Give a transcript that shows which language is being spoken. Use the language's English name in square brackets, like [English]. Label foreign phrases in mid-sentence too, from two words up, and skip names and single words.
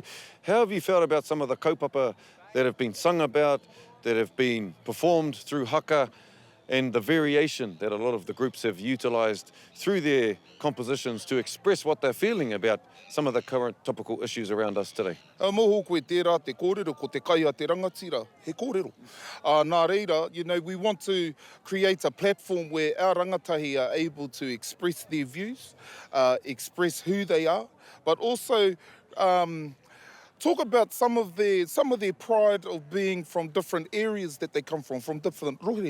[English] How have you felt about some of the kaupapa that have been sung about, that have been performed through haka, and the variation that a lot of the groups have utilised through their compositions to express what they're feeling about some of the current topical issues around us today? [Māori] Moho koe tērā te kōrero, ko te kai a te rangatira, he kōrero. Nā reira, [English] you know, we want to create a platform where our rangatahi are able to express their views, express who they are, but also talk about some of their pride of being from different areas that they come from different rohe.